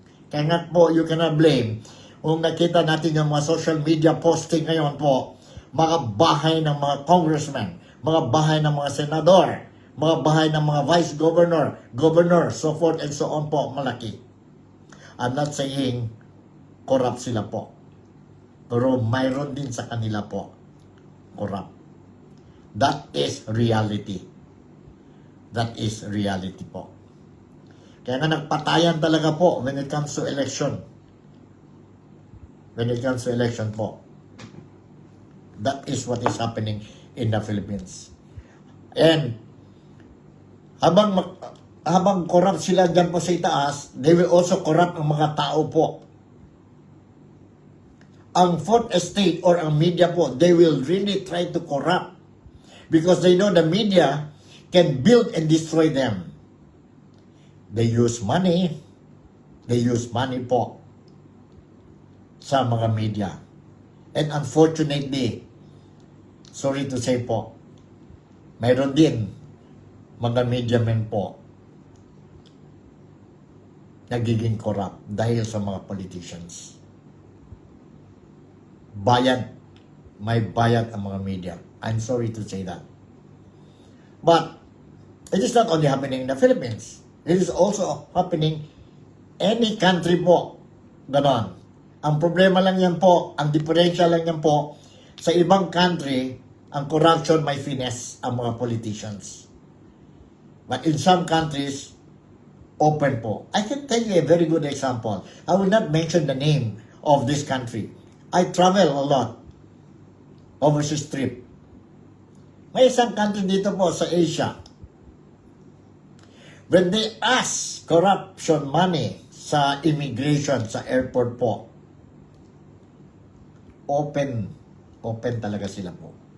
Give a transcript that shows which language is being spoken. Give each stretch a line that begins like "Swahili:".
Filipino: Kaya nga po,
English: you cannot blame.
Filipino: Kung nakita natin yung mga social media posting ngayon po, mga bahay ng mga congressmen, mga bahay ng mga senador, mga bahay ng mga vice governor,
English: so forth and so on
Filipino: po, malaki.
English: I'm not saying corrupt
Filipino: sila po. Pero mayroon din sa kanila po corrupt.
English: That is reality. That is reality po.
Filipino: Kaya nga nagpatayan talaga po when it comes to election.
English: When it comes to election po. That is what is happening in the Philippines.
Filipino: And habang corrupt sila dyan po sa itaas,
English: they will also corrupt
Filipino: ang mga tao po.
English: Ang fourth estate or ang media po, they will really try to corrupt. Because they know the media can build and destroy them. They use money. They use money
Filipino: po sa mga media.
English: And unfortunately, sorry to say po,
Filipino: mayroon din mga
English: media men po nagiging corrupt
Filipino: dahil sa mga
English: politicians.
Filipino: Bayad. May bayad ang mga media.
English: I'm sorry to say that. But it is not only happening in the Philippines. It is also happening any country po.
Filipino: Ganon. Ang problema lang yan po, ang differential lang yan po, sa ibang country, ang corruption may finesse ang mga politicians.
English: But in some countries, open po. I can tell you a very good example. I will not mention the name of this country. I travel a lot. Overseas trip.
Filipino: May isang country dito po sa Asia.
English: When they ask corruption money sa immigration, sa airport po,
Filipino: open talaga sila po.